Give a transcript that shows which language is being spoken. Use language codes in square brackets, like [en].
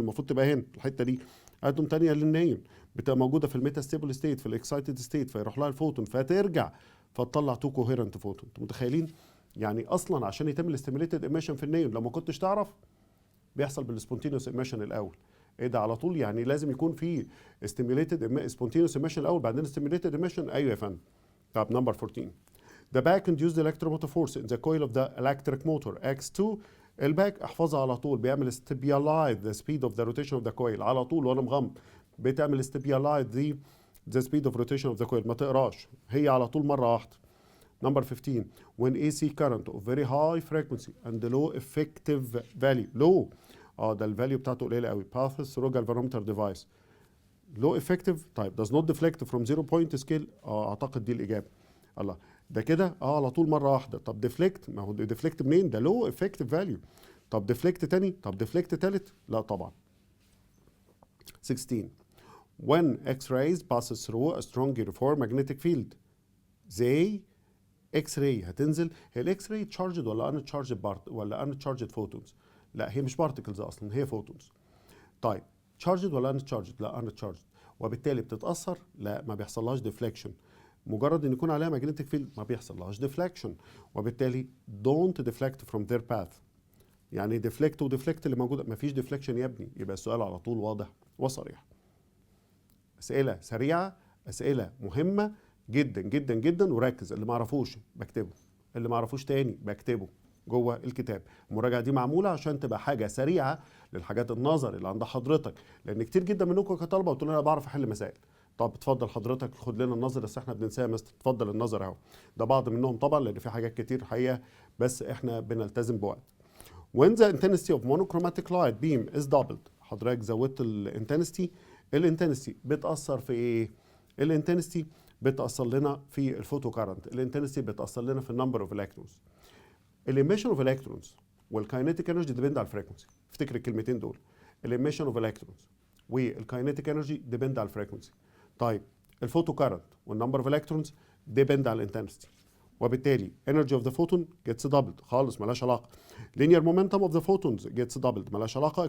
[ar] المفروض تبقى هنا الحته دي، اتوم تانية للنيون بتبقى موجوده في الميتا ستيبل ستيت، في الاكسايتد ستيت، فيروح لها الفوتون فترجع فتطلع تو كوهيرنت فوتون. انتوا متخيلين؟ يعني اصلا عشان يتم الاستيميوليتد ايميشن في النيون، لو ما كنتش تعرف بيحصل بالسبونتينوس ايميشن الاول. ايه ده على طول؟ يعني لازم يكون في ستيميوليتد سبونتينوس ايميشن الاول بعدين ستيميوليتد ايميشن. ايوه يا فندم. طب نمبر 14. [en] The back induced electromotive force in the coil of the electric motor X2. [ar] الباك احفظها على طول، بيعمل [en] stabilize the speed of the rotation of the coil [ar] على طول وانا مغمض، بتعمل [en] stabilize the speed of rotation of the coil. [ar] ما تقراش، هي على طول مره واحده. [en] Number 15. When AC current of very high frequency and low effective value low [ar] ده الفاليو بتاعته قليله قوي [en] passes through galvanometer device. low effective [ar] طيب [en] does not deflect from 0 point scale. [ar] اعتقد دي الاجابه. الله، ده كده على طول مره واحده. طب ديفليكت، ما هو ديفليكت منين؟ ده لو افكتيف فاليو. طب ديفليكت تاني؟ طب ديفليكت تالت؟ لا طبعا. 16. [en] When X-rays passes through a strong uniform magnetic field [ar] زي [en] X-ray [ar] هتنزل. هي الإكس راي تشارجد ولا uncharged بارت ولا uncharged photons؟ لا هي مش بارتكلز اصلا، هي فوتونز. طيب تشارجد ولا uncharged؟ لا uncharged. وبالتالي بتتاثر؟ لا ما بيحصلهاش ديفليكشن. مجرد ان يكون عليها ماجنتيك فيلد ما بيحصلهاش ديفليكشن، وبالتالي [en] don't deflect from their path. [ar] يعني ديفليكت وديفليكت اللي موجوده، مفيش ديفليكشن يا ابني. يبقى السؤال على طول واضح وصريح. اسئله سريعه، اسئله مهمه جدا جدا جدا، وركز. اللي ما اعرفوش بكتبه، اللي ما اعرفوش تاني بكتبه جوه الكتاب. المراجعه دي معموله عشان تبقى حاجه سريعه للحاجات النظر اللي عند حضرتك، لان كتير جدا منكم كطلبه بتقولوا انا بعرف احل مسائل. طب اتفضل حضرتك خد لنا النظر، بس احنا بننساه مثلا. اتفضل النظر اهو. ده بعض منهم طبعا، لان في حاجات كتير حقيقه بس احنا بنلتزم بوقت. [en] When the intensity of monochromatic light beam is doubled، [ar] حضرتك زودت الانتنستي. الانتنستي بتأثر في ايه؟ الانتنستي بتأثر لنا في الفوتو كارنت، الانتنستي بتأثر لنا في النمبر اوف الكترونز. الاميشن اوف الكترونز والكاينيتيك انرجي ديبند على الفريكونسي. افتكر الكلمتين دول، الاميشن اوف الكترونز والكاينيتيك انرجي ديبند على الفريكونسي. طيب الفوتو كارنت والنمبر اوف الكترونز ديبند على الانتنستي، وبالتالي [en] energy of the photon gets doubled. [ar] خالص مالهاش علاقه. [en] linear momentum of the photons gets doubled، [ar] مالهاش علاقه.